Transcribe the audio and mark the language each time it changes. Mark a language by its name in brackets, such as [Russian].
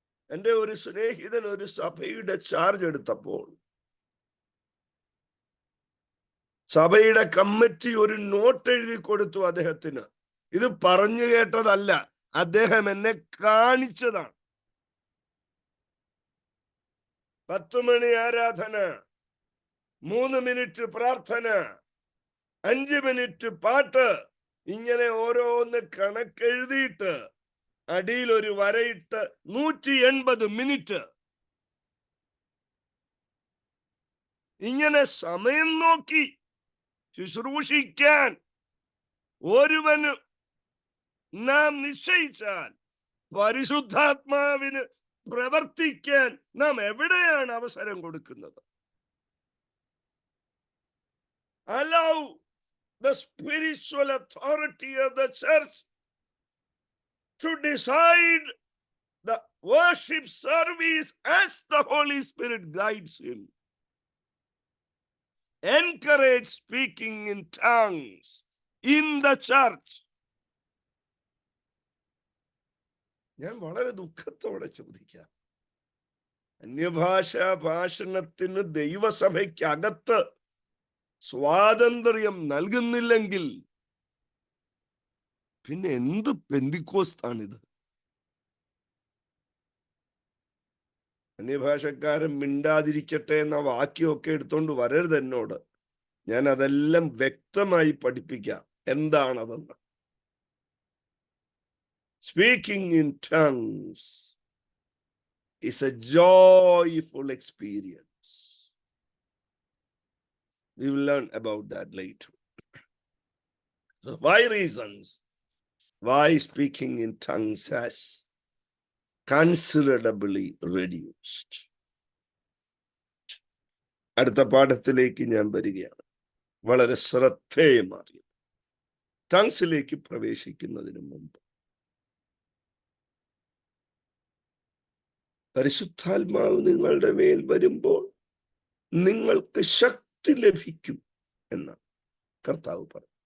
[Malayalam] എൻ്റെ ഒരു സ്നേഹിതൻ ഒരു സഭയുടെ ചാർജ് എടുത്തപ്പോൾ സഭയുടെ കമ്മിറ്റി ഒരു നോട്ട് എഴുതി കൊടുത്തു അദ്ദേഹത്തിന്. ഇത് പറഞ്ഞു കേട്ടതല്ല, അദ്ദേഹം എന്നെ കാണിച്ചതാണ്. 10 മണി ആരാധന, 3 മിനിറ്റ് പ്രാർത്ഥന, 5 മിനിറ്റ് പാട്ട്, ഇങ്ങനെ ഓരോന്ന് കണക്കെഴുതിയിട്ട് അടിയിൽ ഒരു വരയിട്ട് 180 മിനിറ്റ് ഇങ്ങനെ സമയം നോക്കി ശുശ്രൂഷിക്കാൻ ഒരുവന് നാം നിശ്ചയിച്ചാൽ പരിശുദ്ധാത്മാവിന് പ്രവർത്തിക്കാൻ നാം എവിടെയാണ് അവസരം കൊടുക്കുന്നത്? [English] Allow the spiritual authority of the church to decide the worship service as the Holy Spirit guides him. Encourage speaking in tongues in the church. [Malayalam] ഞാൻ വളരെ ദുഃഖത്തോടെ ചോദിക്കാം, അന്യഭാഷാ ഭാഷണത്തിന് ദൈവസഭയ്ക്കകത്ത് സ്വാതന്ത്ര്യം നൽകുന്നില്ലെങ്കിൽ പിന്നെ എന്ത് പെന്തിക്കോസ്താണിത്? അന്യഭാഷക്കാരൻ മിണ്ടാതിരിക്കട്ടെ എന്ന വാക്യമൊക്കെ എടുത്തോണ്ട് വരരുത് എന്നോട്. ഞാൻ അതെല്ലാം വ്യക്തമായി പഠിപ്പിക്കാം എന്താണതെന്ന്. [English] Speaking in tongues is a joyful experience. We will learn about that later. So 5 reasons why speaking in tongues has considerably reduced. [Malayalam] അടുത്ത പാഠത്തിലേക്ക് ഞാൻ വരികയാണ്. വളരെ ശ്രദ്ധേയമായ ടങ്സിലേക്ക് പ്രവേശിക്കുന്നതിന് മുമ്പ് പരിശുദ്ധാത്മാവ് നിങ്ങളുടെ മേൽ വരുമ്പോൾ നിങ്ങൾക്ക് ശക്തി ലഭിക്കും എന്ന് കർത്താവ് പറഞ്ഞു.